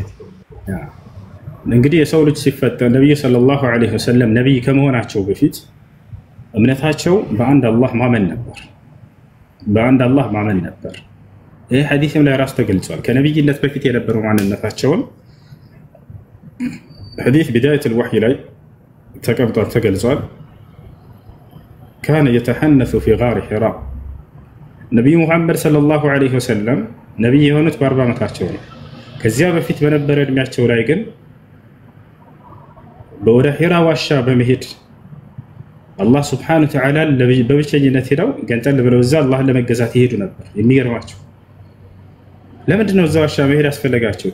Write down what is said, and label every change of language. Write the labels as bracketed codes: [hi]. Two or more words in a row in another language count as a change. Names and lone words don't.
[am] እንግዲህ የሰው ልጅ ሲፈጠር ነብዩ [ar] صلى الله عليه وسلم [am] ነብይ ከመሆናቸው በፊት እምነታቸው በአንድ አላህ ማመን ነበር። በአንድ አላህ ማመን ነበር። ይህ ሐዲስም ላይ ራሱ ተገልጿል። ከነብይነት በፊት የነበረው ማንነታቸውን ሐዲስ [ar] بداية الوحي [am] ላይ ተገልጿል። [ar] كان يتحنث في غار حراء [am] ነብዩ መሐመድ [ar] صلى الله عليه وسلم [am] ነብይ የሆኑት በ40 ዓመታቸው ነው። ከዚያ በፊት በነበረ እድሜያቸው ላይ ግን በወደ ሒራ ዋሻ በመሄድ አላህ [ar] سبحانه وتعالى [am] በብቸኝነት ሄደው ገንጠል ብለው እዛ አላህን ለመገዛት ይሄዱ ነበር። የሚገርማቸው ለምንድን ነው እዛ ዋሻ መሄድ ያስፈለጋቸው?